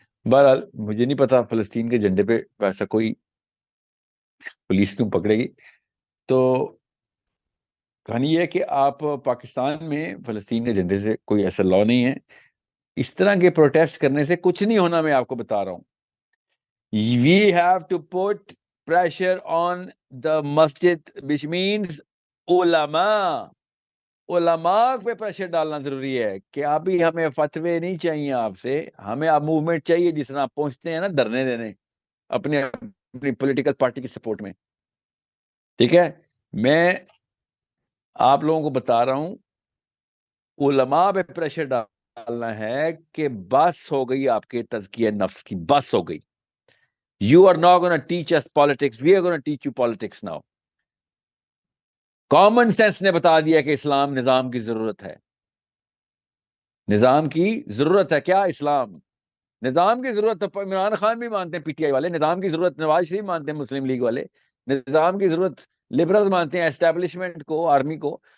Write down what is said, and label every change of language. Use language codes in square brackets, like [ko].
[ur] بہرحال مجھے نہیں پتا فلسطین کے جھنڈے پہ ایسا کوئی پولیس کیوں پکڑے گی. تو کہانی یہ ہے کہ آپ پاکستان میں فلسطین کے جھنڈے سے کوئی ایسا لا نہیں ہے. اس طرح کے پروٹیسٹ کرنے سے کچھ نہیں ہونا, میں آپ کو بتا رہا ہوں. [en] We have to put pressure on the masjid, which means علماء. [ur] علماء پہ پریشر ڈالنا ضروری ہے کہ ابھی ہمیں فتوے نہیں چاہیے آپ سے, ہمیں آپ موومنٹ چاہیے جس طرح آپ پہنچتے ہیں نا دھرنے دینے اپنی پولیٹیکل پارٹی کی سپورٹ میں. ٹھیک ہے, میں آپ لوگوں کو بتا رہا ہوں, علماء پہ پریشر ڈالنا ہے کہ بس ہو گئی آپ کے تزکیہ نفس کی, بس ہو گئی. [en] You are not going to teach us politics. We are going to teach you politics now. [ur] Common sense نے بتا دیا کہ اسلام نظام کی ضرورت ہے. نظام کی ضرورت ہے کیا؟ اسلام نظام کی ضرورت. تو عمران خان بھی مانتے ہیں پی ٹی آئی والے, نظام کی ضرورت نواز شریف مانتے ہیں مسلم لیگ والے, نظام کی ضرورت لبرلز مانتے ہیں اسٹیبلشمنٹ کو, آرمی کو.